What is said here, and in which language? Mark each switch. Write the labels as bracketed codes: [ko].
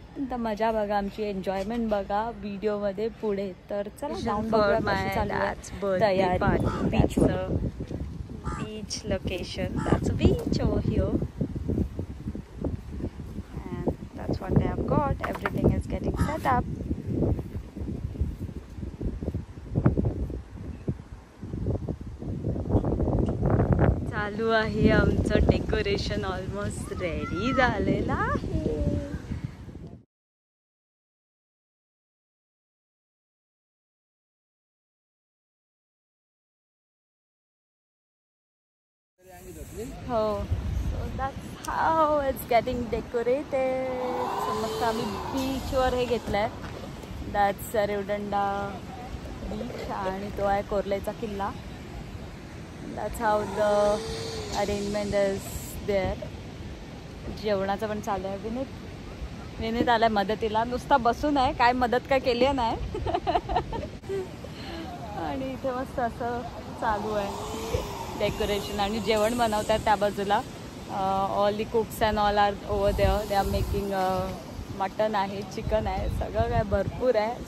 [mr] तर मजा बघा आमची, एन्जॉयमेंट बघा व्हिडिओमध्ये पुढे. तर चला जाऊन बघूया कशी चालू आहे तयारी बीचवर. [en] Beach location, that's a beach over here and that's what they have got. Everything is getting set up. [mr] चालू आहे आमचं डेकोरेशन, ऑलमोस्ट रेडी झालेलं आहे. [en] हो, so that's how it's getting decorated. [mr] So मस्त आम्ही बीचवर हे घेतलं आहे, दॅट्स रेवदंडा बीच आणि तो आहे कोर्लेचा किल्ला. [en] That's how the arrangement is there. [mr] जेवणाचं पण चालू आहे. विनीत आलाय मदतीला, नुसता बसून आहे, काय मदत काय केली नाही. आणि इथे मस्त असं चालू आहे डेकोरेशन आणि जेवण बनवतात त्या बाजूला. [en] All the cooks and all are over there. They are making [mr] mutton आहे, चिकन आहे, सगळं काय भरपूर आहे.